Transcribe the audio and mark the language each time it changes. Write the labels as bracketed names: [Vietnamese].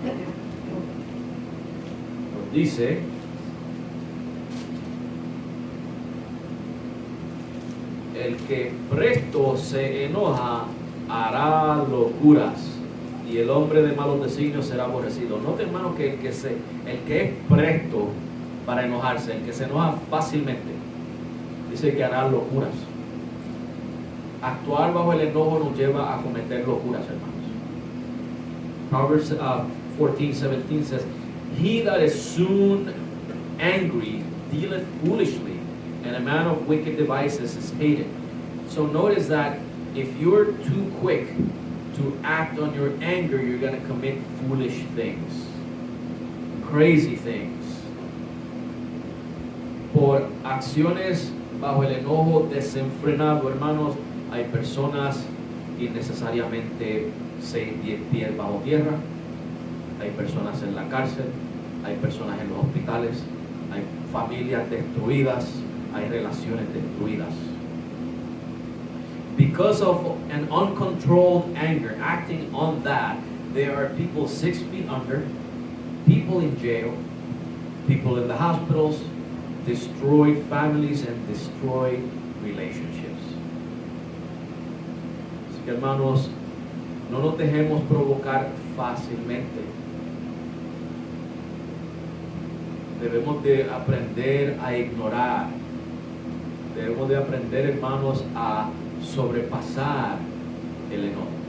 [Spanish] Nos dice, el que presto se enoja hará locuras, y el hombre de malos designios será aborrecido. Note, hermano, que el que es presto para enojarse, el que se enoja fácilmente, dice que hará locuras. Actuar bajo el enojo nos lleva a cometer locuras, hermanos. [English] Proverbs 14:17 says, he that is soon angry dealeth foolishly, and a man of wicked devices is hated. So notice that if you're too quick to act on your anger, you're going to commit foolish things, crazy things. [Spanish] Por acciones bajo el enojo desenfrenado, hermanos, hay personas ir necesariamente 6, 10 pies bajo tierra. Hay personas en la cárcel, hay personas en los hospitales, hay familias destruidas, hay relaciones destruidas. [English] Because of an uncontrolled anger, acting on that, there are people 6 feet under, people in jail, people in the hospitals, destroyed families and destroyed relationships. [Spanish] Así que hermanos, no nos dejemos provocar fácilmente. Debemos de aprender a ignorar. Debemos de aprender, hermanos, a sobrepasar el enojo.